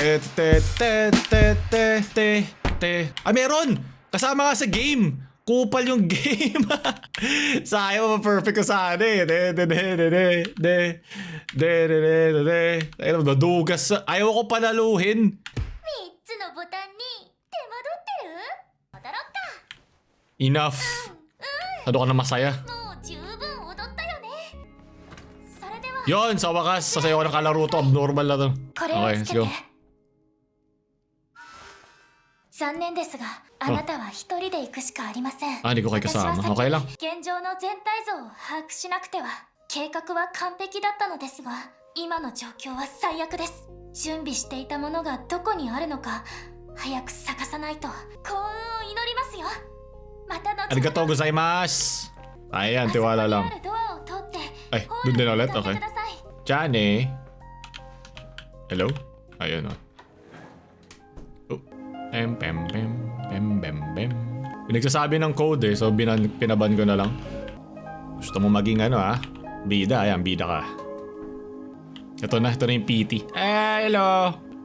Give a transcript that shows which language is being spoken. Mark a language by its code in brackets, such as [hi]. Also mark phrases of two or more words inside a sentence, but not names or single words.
[tl] Ay, meron! Kasama nga sa game. Kupal yung game. Sayang ma-perfect ko sana eh. Nadugas. Ayaw ko panaluhin. [ja] 3 つのボタンに手間取ってる？踊ろっか。 [tl] Enough. Ano ka na masaya? [ja] もう十分踊ったよね。それでは [tl] Yon, sa wakas, sasayaw ko ng kalaro to. Abnormal na to. [ja] これを [en] Okay, [ja] つ [en] let's [ja] けて [en] go. [ja] 残念ですが、あなたは一人で行くしかありません。 [tl] Ah, hindi ko kayo [ja] 私は [tl] kasama. [ja] 先 [tl] Okay lang. [ja] 現状の全体像を把握しなくては。計画は完璧だったのですが、今の状況は最悪です。準備していたものがどこにあるのか、早く探さないと。幸運を祈りますよ。また後ほど。ありがとうございます. [tl] Ayan, tiwala [ja] あ [tl] lang. [ja] そこにあるドアを通って [tl] Ay, [ja] ホー [tl] dun [ja] ル [tl] din [ja] に [tl] ulit? [ja] 向かって [tl] Okay. [ja] ください。 [tl] Johnny? Hello? Ayun o. Oh. Pem. Pinagsasabi ng code eh, so pinaban ko na lang. Gusto mo maging bida? Ayan, bida ka. Ito na yung PT. Hello!